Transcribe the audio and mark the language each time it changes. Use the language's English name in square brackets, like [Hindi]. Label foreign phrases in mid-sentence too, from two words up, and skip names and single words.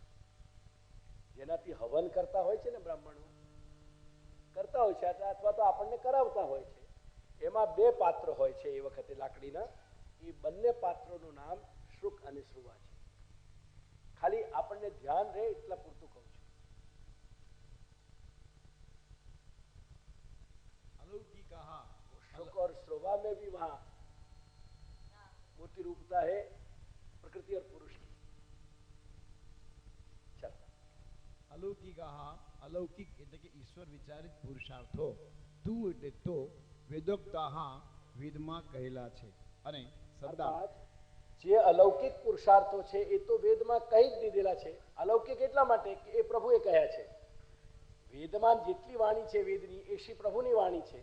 [Gujarati] જેનાથી હવન કરતા હોય છે ને, બ્રાહ્મણો કરતા હોય છે અથવા તો આપણને કરાવતા હોય છે. એમાં 2 પાત્ર હોય છે એ વખતે લાકડીના. એ બંને પાત્રોનું નામ શ્રુક અને શ્રુવા છે. खाली આપણને ધ્યાન રહે એટલા પૂરતું કહું છું. [Sanskrit] अलौकिकाः [Hindi] श्रुक और श्रोवा में भी वहां मूर्ति रूपता है प्रकृति और पुरुष की. [Gujarati] चल, [Sanskrit] अलौकिकाः अलौकिक [Gujarati] એટલે કે ઈશ્વર વિચારિત પુરુષાર્થો તું એટલે તો વેદોક્તાः વેદમાં કહેલા છે. અને શબ્દાર્થ જે અલૌકિક પુરુષાર્થો છે એ તો વેદમાં કહી જ દીધેલા છે. અલૌકિક એટલા માટે કે એ પ્રભુએ કહ્યા છે. વેદમાં જેટલી વાણી છે વેદની એ શ્રી પ્રભુની વાણી છે.